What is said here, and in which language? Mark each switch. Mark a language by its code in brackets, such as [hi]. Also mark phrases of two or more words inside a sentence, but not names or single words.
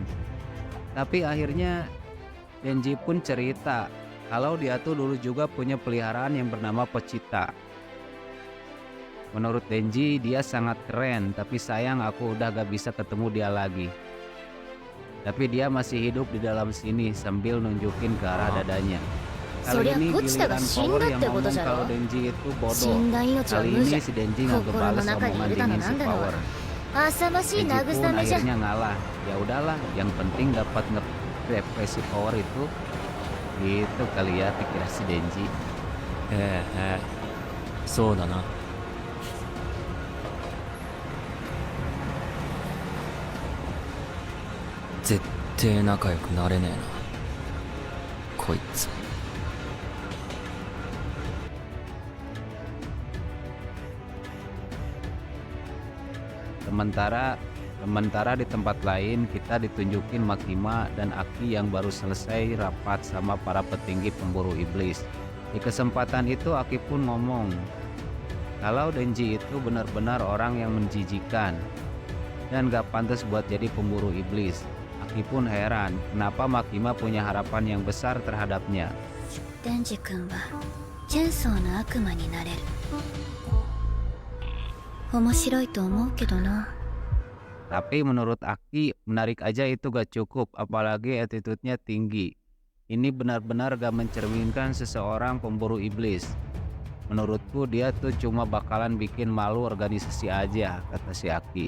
[id] Tapi akhirnya Denji pun cerita kalau dia tuh dulu juga punya peliharaan yang bernama Pochita. Menurut Denji dia sangat keren, tapi sayang aku udah gak bisa ketemu dia lagi. Tapi dia masih hidup di dalam sini sambil nunjukin ke arah dadanya. [ja] そりゃ [id] ini [ja] ポチタが [id] giliran [ja] 死ん [id] Power [ja] だっ [id] yang [ja] てこと [id] ngomong [ja] じゃ [id] kalau [ja] ろ。 [id] Denji itu [ja] 死 [id] bodoh. [ja] んだ命は [id] Kali [ja] 無じ [id] ini [ja] ゃ。 [id] si Denji [ja] 心 [id] ngebales [ja] の中に [id] omongan [ja] いるだの [id] dingin [ja] な [id] si [ja] んだの [id] Power. [ja] は浅ましい [id] Denji [ja] 慰 [id] pun [ja] めじゃ。 [id] akhirnya ngalah. Ya udahlah, yang penting dapat nge-depresi Power itu. Gitu kali ya pikiran si Denji. [ja] ええそうだな。絶対仲良くなれねえなこいつ。 [id] Sementara di tempat lain kita ditunjukin Makima dan Aki yang baru selesai rapat sama para petinggi pemburu iblis. Di kesempatan itu Aki pun ngomong kalau Denji itu benar-benar orang yang menjijikan dan gak pantas buat jadi pemburu iblis. Aki pun heran kenapa Makima punya harapan yang besar terhadapnya. [ja] デンジ君はチェンソーの悪魔になれる。面白いと思うけどな。 [id] Tapi menurut Aki menarik aja itu gak cukup, apalagi attitude-nya tinggi. Ini benar-benar gak mencerminkan seseorang pemburu iblis. Menurutku dia tuh cuma bakalan bikin malu organisasi aja, kata si Aki.